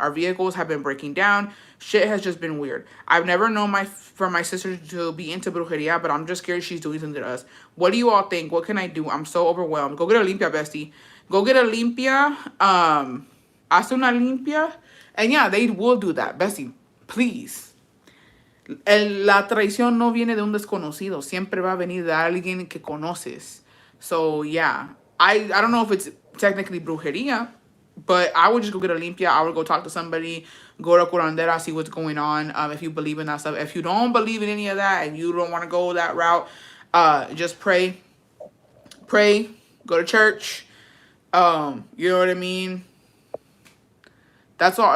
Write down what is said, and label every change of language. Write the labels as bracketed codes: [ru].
[en] Our vehicles have been breaking down. Shit has just been weird. I've never known for my sister to be into brujeria, but I'm just scared she's doing something to us. What do you all think? What can I do? I'm so overwhelmed. Go get a limpia, bestie. Go get a limpia. [es] Haz una limpia. [en] And yeah, they will do that. Bestie, please. [es] La traición no viene de un desconocido. Siempre va a venir de alguien que conoces. [en] So, yeah. I don't know if it's technically brujeria, but I would just go get a limpia. I would go talk to somebody, go to curandera, see what's going on, if you believe in that stuff. If you don't believe in any of that and you don't want to go that route, just pray. Pray. Go to church. You know what I mean? That's all.